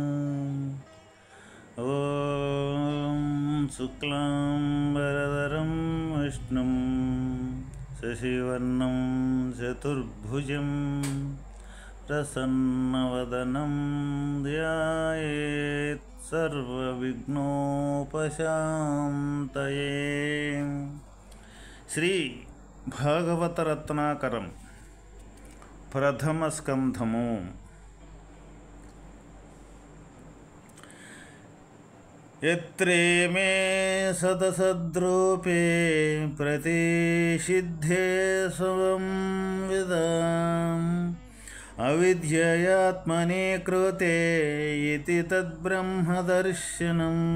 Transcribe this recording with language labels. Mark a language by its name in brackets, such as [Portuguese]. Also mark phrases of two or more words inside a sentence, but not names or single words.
[Sanskrit] ॐ शुक्लाम्बरधरं विष्णुं शशिवर्णं चतुर्भुजं प्रसन्नवदनं ध्यायेत् सर्वविघ्नोपशान्तये। [Telugu] శ్రీ భాగవతరత్నాకరం ప్రథమ స్కంధము. [Sanskrit] यत्रे मे सदसद्रूपे प्रतिषिद्धे स्वं विदां अविद्ययात्मने कृते इति तद्ब्रह्मदर्शनं.